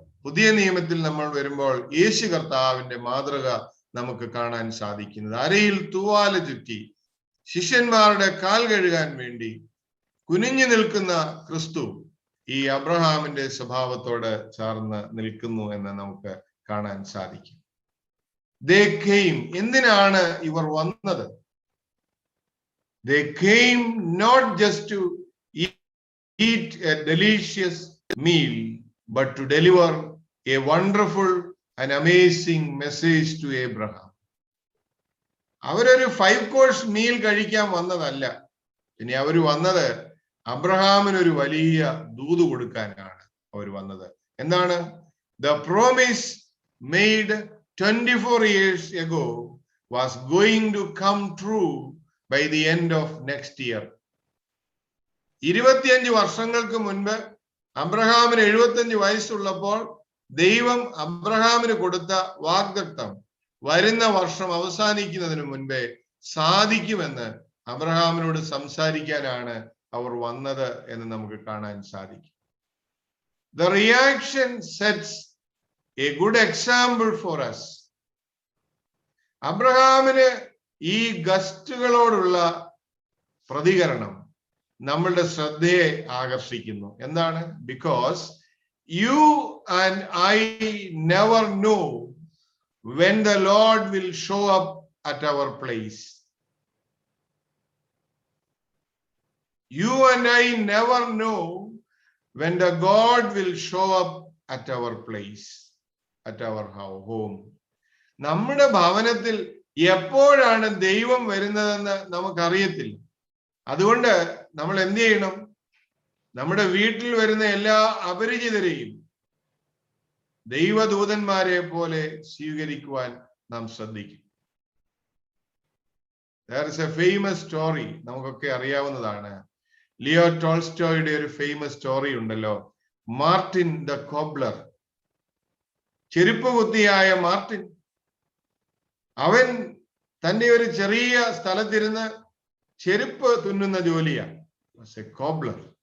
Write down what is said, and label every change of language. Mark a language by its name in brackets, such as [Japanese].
[Malayalam] പുതിയ നിയമത്തിൽ നമ്മൾ വരുമ്പോൾ യേശു കർത്താവിന്റെ മാതൃക നമുക്ക് കാണാൻ സാധിക്കുന്നത്. അരയിൽ തൂവാല ചുറ്റി ശിഷ്യന്മാരുടെ കാൽ കഴുകാൻ വേണ്ടി കുനിഞ്ഞു നിൽക്കുന്ന ക്രിസ്തു ഈ അബ്രഹാമിന്റെ സ്വഭാവത്തോട് ചേർന്ന് നിൽക്കുന്നു എന്ന് നമുക്ക് കാണാൻ സാധിക്കും. [English] They came. [Malayalam] എന്തിനാണ് ഇവർ വന്നത്? [English] They came not just to eat a delicious meal, but to deliver a wonderful and amazing message to Abraham. [Malayalam] അവരൊരു 5 course മീൽ കഴിക്കാൻ വന്നതല്ല. ഇനി അവർ വന്നത് അബ്രഹാമിന് ഒരു വലിയ ദൂത് കൊടുക്കാനാണ് അവർ വന്നത്. എന്താണ്? [English] The promise made 24 years ago was going to come true by the end of next year. [Malayalam] 25 വർഷങ്ങൾക്ക് മുൻപ് അബ്രഹാമിന് 75 വയസ്സുള്ളപ്പോൾ ദൈവം അബ്രഹാമിന് കൊടുത്ത വാഗ്ദത്തം വരുന്ന വർഷം അവസാനിക്കുന്നതിന് മുൻപേ സാധിക്കുമെന്ന് അബ്രഹാമിനോട് സംസാരിക്കാനാണ് അവർ വന്നത് എന്ന് നമുക്ക് കാണാൻ സാധിക്കും. [English] The reaction sets a good example for us. [Malayalam] അബ്രഹാമിന് ഈ ഗസ്റ്റുകളോടുള്ള പ്രതികരണം നമ്മളുടെ ശ്രദ്ധയെ ആകർഷിക്കുന്നു. എന്താണ്? [English] Because you and I never know when the Lord will show up at our place. You and I never know when the God will show up at our place, at our home. [Malayalam] നമ്മുടെ ഭവനത്തിൽ എപ്പോഴാണ് ദൈവം വരുന്നതെന്ന് നമുക്കറിയത്തില്ല. അതുകൊണ്ട് നമ്മൾ എന്ത് ചെയ്യണം? നമ്മുടെ വീട്ടിൽ വരുന്ന എല്ലാ അപരിചിതരെയും ദൈവദൂതന്മാരെ പോലെ സ്വീകരിക്കുവാൻ നാം ശ്രദ്ധിക്കും. [English] There is a famous story, [Malayalam] നമുക്കൊക്കെ അറിയാവുന്നതാണ്. ലിയോ ടോൾസ്റ്റോയുടെ ഒരു ഫേമസ് സ്റ്റോറി ഉണ്ടല്ലോ, മാർട്ടിൻ ദ കോബ്ലർ. ചെരുപ്പ് കുത്തിയായ മാർട്ടിൻ, അവൻ തന്റെ ഒരു ചെറിയ സ്ഥലത്തിരുന്ന് ചെരുപ്പ് തുന്നുന്ന ജോലിയാണ്, കോബ്ലർ.